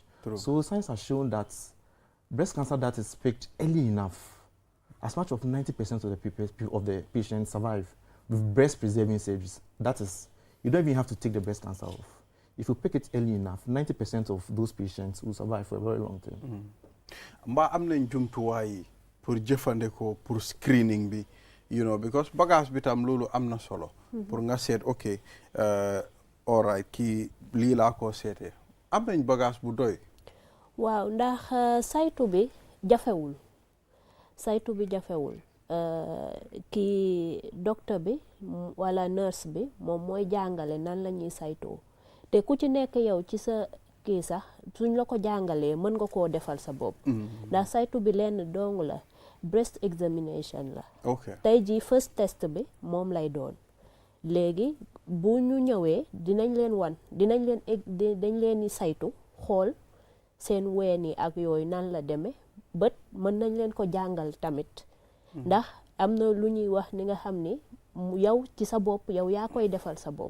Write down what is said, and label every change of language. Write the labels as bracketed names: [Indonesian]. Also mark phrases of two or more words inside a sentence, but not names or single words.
[English] So science has shown that breast cancer that is picked early enough, as much of 90% of the patients survive with breast-preserving surgeries. That is, you don't even have to take the breast cancer off. If you pick it early enough, 90% of those patients will survive for a very long time. [Wolof] Mba am nañ jumtuwaay pour jëfandikoo pour screening bi, [English] you know, [Wolof] because bagage bi tam loolu am na solo pour nga seet [English] ok all right [Wolof] kii lii laa ko seetee am nañ bagage bu doy. waaw ndax saytu bi jafewul kii docteur bi wala nurse bi moom mooy jàngale nan la ñuy saytoo te ku ci nekk yow ci sa kii sax suñ la ko jàngalee mën nga koo defal sa bopp. ndax saytu bi lenn dong la, [English] breast examination la. [Wolof] tey jii [English] first test [Wolof] bi moom lay doon. léegi bu ñu ñëwee dinañ leen di saytu xool seen ween yi ak yooyu nan la demee bët mën nañ leen ko jàngal tamit. ndax am na lu ñuy wax ni nga xam ni yow ci sa bopp yow yaa koy defal sa bopp.